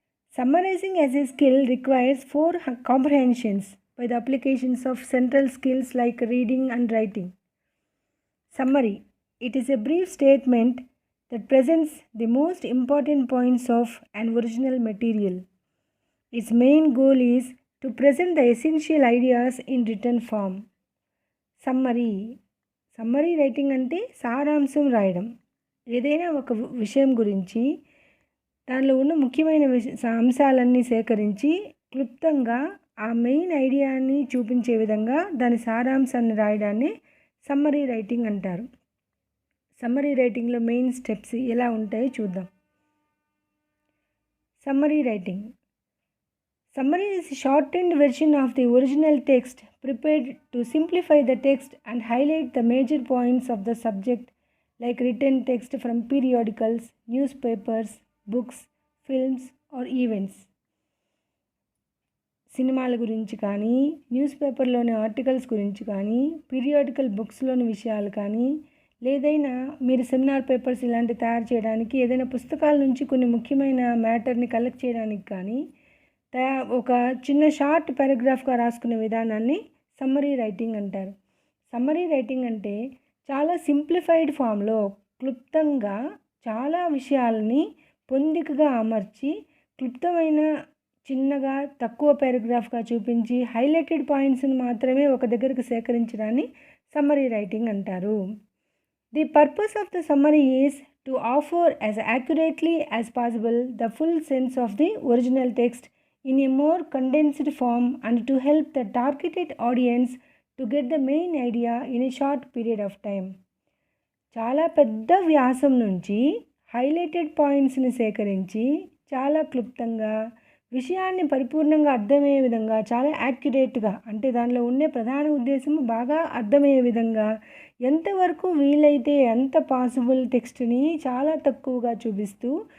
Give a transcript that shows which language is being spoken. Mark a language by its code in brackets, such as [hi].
[en] Summarizing as a skill requires four comprehensions by the applications of central skills like reading and writing. Summary. It is a brief statement that presents the most important points of an original material. Its main goal is to present the essential ideas in written form. [te] Summary writing అంటే సారాంశం రాయడం. ఏదైనా ఒక విషయం గురించి దానిలో ఉన్న ముఖ్యమైన అంశాలన్నీ సేకరించి క్లుప్తంగా ఆ మెయిన్ ఐడియాని చూపించే విధంగా దాని సారాంశాన్ని రాయడాన్ని సమ్మరీ రైటింగ్ అంటారు. సమ్మరీ రైటింగ్లో మెయిన్ స్టెప్స్ ఎలా ఉంటాయో చూద్దాం. Summary writing. [en] Summary is a shortened version of the original text prepared to simplify the text and highlight the major points of the subject, like written text from periodicals, newspapers, books, films or events. [te] సినిమాల గురించి కానీ, news పేపర్లోని articles గురించి కానీ, periodical బుక్స్లోని విషయాలు కానీ, లేదైనా మీరు seminar papers ఇలాంటివి తయారు చేయడానికి ఏదైనా పుస్తకాల నుంచి కొన్ని ముఖ్యమైన మ్యాటర్ని కలెక్ట్ చేయడానికి కానీ ఒక చిన్న షార్ట్ పారాగ్రాఫ్గా రాసుకునే విధానాన్ని సమ్మరీ రైటింగ్ అంటారు. సమ్మరీ రైటింగ్ అంటే చాలా సింప్లిఫైడ్ ఫామ్లో క్లుప్తంగా చాలా విషయాలని పొందికగా అమర్చి క్లుప్తమైన చిన్నగా తక్కువ పారాగ్రాఫ్గా చూపించి హైలైటెడ్ పాయింట్స్ని మాత్రమే ఒక దగ్గరికి సేకరించడాన్ని సమ్మరీ రైటింగ్ అంటారు. [en] The purpose of the summary is to offer as accurately as possible the full sense of the original text in a more condensed form and to help the targeted audience to get the main idea in a short period of time. [te] చాలా పెద్ద వ్యాసం నుంచి highlighted పాయింట్స్ని సేకరించి చాలా క్లుప్తంగా విషయాన్ని పరిపూర్ణంగా అర్థమయ్యే విధంగా చాలా యాక్యురేట్గా అంటే దానిలో ఉండే ప్రధాన ఉద్దేశం బాగా అర్థమయ్యే విధంగా ఎంతవరకు వీలైతే ఎంత పాసిబుల్ టెక్స్ట్ని చాలా తక్కువగా చూపిస్తూ